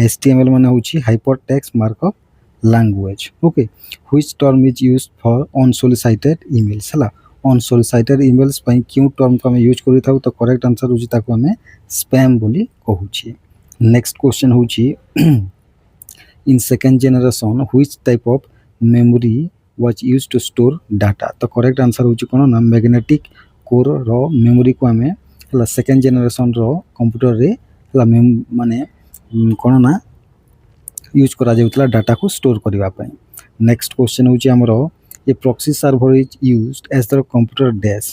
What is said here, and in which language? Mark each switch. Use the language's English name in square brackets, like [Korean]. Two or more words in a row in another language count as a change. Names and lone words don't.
[Odia] HTML ମାନେ ହେଉଛି [English] hyper text markup language. OK, which term is use for unsolicited emails [Odia] ହେଲା [English] unsolicited emails [Odia] ପାଇଁ କେଉଁ ଟର୍ମକୁ ଆମେ ୟୁଜ୍ କରିଥାଉ? ତ [English] correct answer [Odia] ହେଉଛି ତାକୁ ଆମେ ସ୍ପାମ୍ ବୋଲି କହୁଛେ। [English] next question [Odia] ହେଉଛି [English] in second generation which type of memory was used to store data। [Odia] ତ [English] correct answer [Odia] ହେଉଛି କ'ଣ ନା [English] magnetic core memory [Odia] ଆମେ ହେଲା [English] second generation computer [Odia] ହେଲା ମାନେ କ'ଣ ନା ୟୁଜ୍ କରାଯାଉଥିଲା [English] data store [Odia] କରିବା ପାଇଁ। [English] next question [Odia] ହେଉଛି ଆମର ଏ [English] proxy server is used as the computer dash.